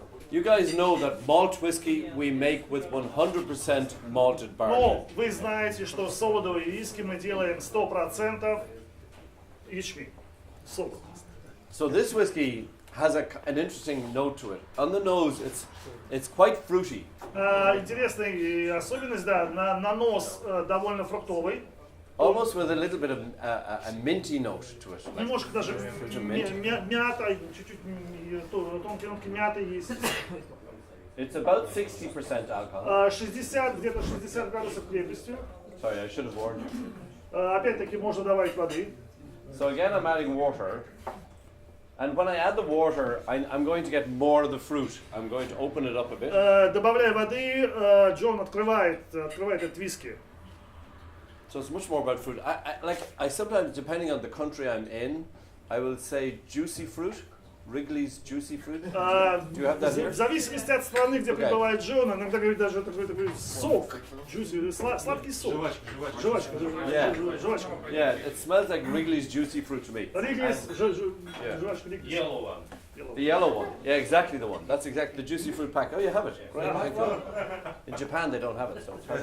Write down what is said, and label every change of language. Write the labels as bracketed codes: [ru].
[en] You guys know that malt whiskey we make with 100% malted barley. [ru] Но вы знаете, что солодовый виски мы делаем 100% ячмень. Солод. [en] So this whiskey has an interesting note to it. On the nose, it's quite fruity. [ru] Интересная особенность, да, на нос довольно фруктовый. [en] Almost with a little bit of a minty note to it. Like [ru] Немножко даже мята, чуть-чуть тонкий мяты есть. [en] It's about 60% alcohol. [ru] 60, где-то 60 градусов крепости. [en] Sorry, I should have warned you. [ru] Опять-таки можно добавить воды. [en] So again, I'm adding water. And when I add the water, I'm going to get more of the fruit. I'm going to open it up a bit. [ru] Добавляя воды, Джон открывает этот виски. [en] So it's much more about fruit. I sometimes, depending on the country I'm in, I will say juicy fruit, Wrigley's juicy fruit. Do you have that here? [ru] В зависимости от страны, где пребывает Джон, иногда говорит даже такой сок, juicy, сладкий сок. Жвачка. [en] Yeah, it smells like Wrigley's juicy fruit to me. [ru] Wrigley's, жвачка Wrigley's. [en] Yellow one. The yellow one. Yeah, exactly the one. That's exactly the juicy fruit pack. Oh, you have it. Great, thank you. In Japan, they don't have it, so it's hard.